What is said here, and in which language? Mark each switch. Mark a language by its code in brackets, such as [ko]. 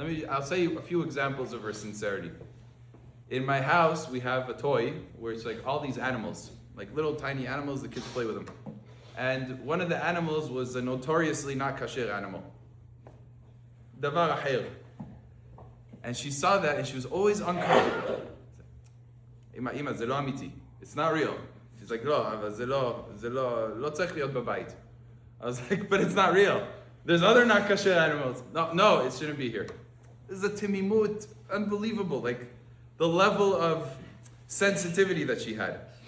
[en] I'll say you a few examples of her sincerity. In my house, we have a toy where it's like all these animals, like little tiny animals. The kids play with them, and one of the animals was a notoriously not kasher animal. Davar ahir. And she saw that and she was always uncomfortable. [he] Ima, זה לא אמיתי. [en] It's not real. She's like, [he] לא, אבל זה לא צריך להיות בבית. [en] I was like, but it's not real. There's other not kasher animals. No, it shouldn't be here. This is a timimut, unbelievable. Like the level of sensitivity that she had.